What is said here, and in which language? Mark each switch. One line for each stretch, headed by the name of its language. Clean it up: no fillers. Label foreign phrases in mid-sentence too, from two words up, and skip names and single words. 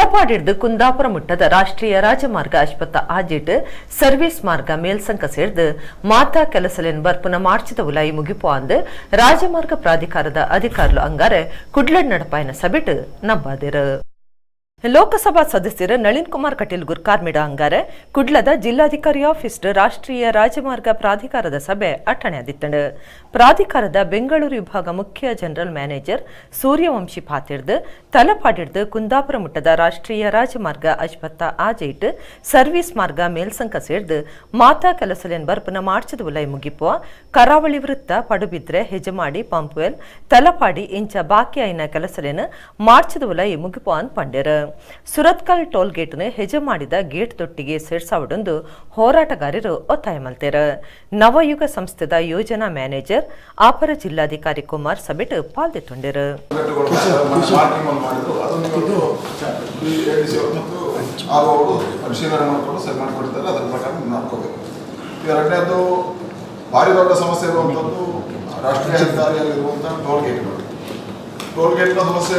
Tulu: ತಲಪಾಡಿರ್ದು ಕುಂದಾಪುರ ಮುಟ್ಟದ ರಾಷ್ಟ್ರೀಯ ರಾಜಮಾರ್ಗ ಅಶ್ವತ್ಥ ಆಜಿಟ್ ಸರ್ವಿಸ್ ಮಾರ್ಗ ಮೇಲ್ಸಂಕ ಸೇರ್ದು ಮಾತಾ ಕೆಲಸಲೆನ್ ಬರ್ಪುನ ಮಾರ್ಚಿದ ಉಲಾಯಿ ಮುಗಿಪು ಅಂದು ರಾಜಮಾರ್ಗ ಪ್ರಾಧಿಕಾರದ ಅಧಿಕಾರುಲು ಅಂಗಾರೆ ಕುಡ್ಲಡ್ ನಡಪಾಯನ ಸಬಿಟ್ ನಂಬಾದಿರು. ಲೋಕಸಭಾ ಸದಸ್ಯರು ನಳಿನ್ ಕುಮಾರ್ ಕಟೀಲ್ ಗುರ್ಕಾರ್ಮಿಡ ಅಂಗಾರೆ ಕುಡ್ಲದ ಜಿಲ್ಲಾಧಿಕಾರಿ ಆಫೀಸ್ ರಾಷ್ಟ್ರೀಯ ರಾಜಮಾರ್ಗ ಪ್ರಾಧಿಕಾರದ ಸಭೆ ಅಟ್ಟಣೆಯಾದಿತ್ತಂಡು. ಪ್ರಾಧಿಕಾರದ ಬೆಂಗಳೂರು ವಿಭಾಗ ಮುಖ್ಯ
English: general manager
Tulu: ಸೂರ್ಯವಂಶಿ ಪಾತಿರ್ದು ತಲಪಾಡಿರ್ದು ಕುಂದಾಪುರ ಮುಟ್ಟದ ರಾಷ್ಟ್ರೀಯ ರಾಜಮಾರ್ಗ ಅಶ್ವತ್ಥ ಆಜೈಟ್ ಸರ್ವಿಸ್ ಮಾರ್ಗ ಮೇಲ್ಸಂಕ ಸೇರ್ದು ಮಾತಾ ಕೆಲಸಲೆನ್ ಬರ್ಪುನ ಮಾರ್ಚದ ಉಲೈ ಮುಗಿಪುವ ಕರಾವಳಿ ವೃತ್ತ ಪಡುಬಿದ್ರೆ ಹೆಜಮಾಡಿ ಪಂಪ್ವೆಲ್ ತಲಪಾಡಿ ಇಂಚ ಬಾಕಿ ಆಯ್ನ ಕೆಲಸಲೆನ್ ಮಾರ್ಚದ ಉಲೈ ಮುಗಿಪುವ ಅಂತ ಪಂಡ್ಯರು. ಸುರತ್ಕಲ್
English: toll gate
Tulu: ಹೆಜೆ ಮಾಡಿದ ಗೇಟ್ ತೊಟ್ಟಿಗೆ ಸೇರ್ಸಾವಡೊಂದು ಹೋರಾಟಗಾರರು ಒತ್ತಾಯ ಮಲ್ತೇರು. ನವಯುಗ ಸಂಸ್ಥೆದ ಯೋಜನಾ ಮ್ಯಾನೇಜರ್ ಅಪರ ಜಿಲ್ಲಾಧಿಕಾರಿ ಕುಮಾರ್ ಸಭೆಟ್ ಪಾಲ್ಗೊಂಡಿರು.
Kannada: ಭಾರಿ ದೊಡ್ಡ ಸಮಸ್ಯೆ ಇರುವಂಥದ್ದು ರಾಷ್ಟ್ರೀಯ ಹೆದ್ದಾರಿಯಲ್ಲಿರುವಂತಹ
English: toll gate
Kannada: ಸಮಸ್ಯೆ.